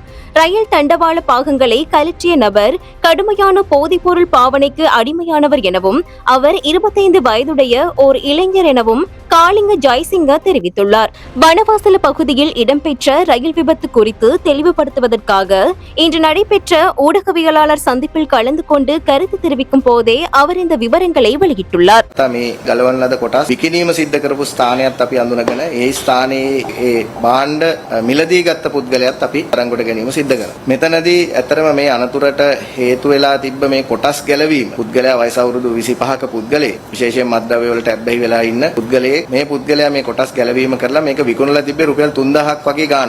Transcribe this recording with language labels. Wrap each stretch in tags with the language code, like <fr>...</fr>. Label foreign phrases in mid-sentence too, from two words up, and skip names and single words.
<ta>ரயில் தண்டவாள பாகங்களை கலற்றிய நபர் கடுமையான போதைப்பொருள் பாவனைக்கு அடிமையானவர் எனவும் அவர் 25 வயதுடைய ஓர் இளைஞர் எனவும் காளிங்க ஜெயசிங்க தெரிவித்துள்ளார். வனவாசல பகுதியில் இடம்பெற்ற ரயில் விபத்து குறித்து தெளிவுபடுத்துவதற்காக இன்று நடைபெற்ற ஊடகவியலாளர் சந்திப்பில் கலந்து கொண்டு கருத்து தெரிவிக்கும் போதே அவர் இந்த விவரங்களை வெளியிட்டுள்ளார்.</ta> <si>කරපු ස්ථානයත් අපි අඳුනගෙන ඒ ස්ථානයේ ඒ භාණ්ඩ මිලදී ගත්ත පුද්ගලයාත් අපි අරන්ගොඩ ගැනීම සිද්ධ කරනවා. මෙතනදී ඇතරම මේ අනතුරට හේතු වෙලා තිබ්බ මේ කොටස් ගැලවීම පුද්ගලයා වයස අවුරුදු 25ක පුද්ගලයෙක් විශේෂයෙන් මත්ද්‍රව්‍ය වලට ඇබ්බැහි වෙලා ඉන්න පුද්ගලයෙක් මේ පුද්ගලයා මේ කොටස් ගැලවීම කරලා මේක විකුණලා තිබ්බේ රුපියල් 3000ක් වගේ ගාණක්.</si>